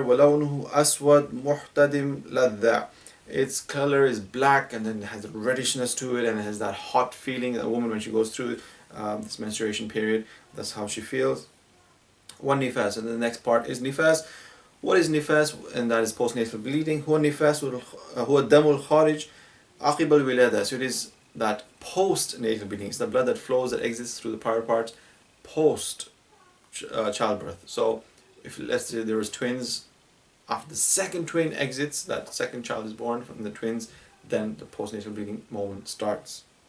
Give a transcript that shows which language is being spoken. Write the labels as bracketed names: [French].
[Arabic] وَلَوْنُهُ أَسْوَدْ مُحْتَدِمْ لَذَّةٍ. [English] Its color is black, and then it has a reddishness to it, and it has that hot feeling. A woman, when she goes through this menstruation period, that's how she feels. One nifas, and the next part is nifas. What is nifas? And that is postnatal bleeding. [Arabic] هو النفاس هو الدم الخارج عقب الولادة. [English] So it is that post-natal bleeding. It's the blood that flows, that exits through the private parts post childbirth. So if, let's say, there was twins, after the second twin exits, that second child is born from the twins, then the postnatal bleeding moment starts.